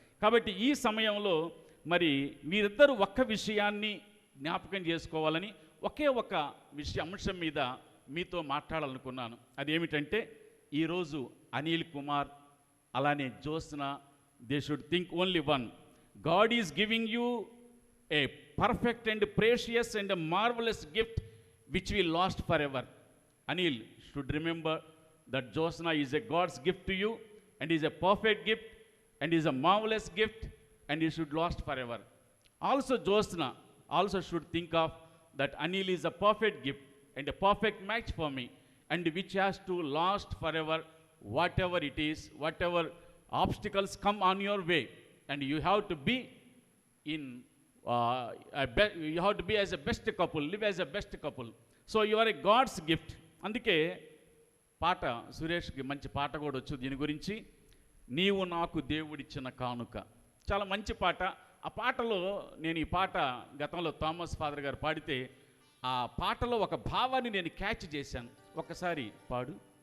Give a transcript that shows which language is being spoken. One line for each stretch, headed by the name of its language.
Telugu: కాబట్టి ఈ సమయంలో మరి వీరిద్దరూ ఒక్క విషయాన్ని జ్ఞాపకం చేసుకోవాలని ఒకే ఒక అంశం మీద మీతో మాట్లాడాలనుకున్నాను. అదేమిటంటే ఈరోజు అనిల్ కుమార్ అలానే Jyotsna,
English: They should think only one. God is giving you a perfect and precious and a marvelous gift which we lost forever. Anil should remember that Jyotsna is a God's gift to you and is a perfect gift and is a marvelous gift and you should lost forever. Also Jyotsna also should think of that Anil is a perfect gift and a perfect match for me and which has to last forever, whatever it is, whatever obstacles come on your way, and you have to be in you have to be as a best couple, live as a best couple. So you are a God's gift.
Telugu: అందుకే పాట సురేష్కి మంచి పాట కూడా వచ్చు దీని గురించి, నీవు నాకు దేవుడిచ్చిన కానుక. చాలా మంచి పాట. ఆ పాటలో నేను ఈ పాట గతంలో థామస్ ఫాదర్ గారు పాడితే ఆ పాటలో ఒక భావాన్ని నేను క్యాచ్ చేశాను. ఒకసారి పాడు.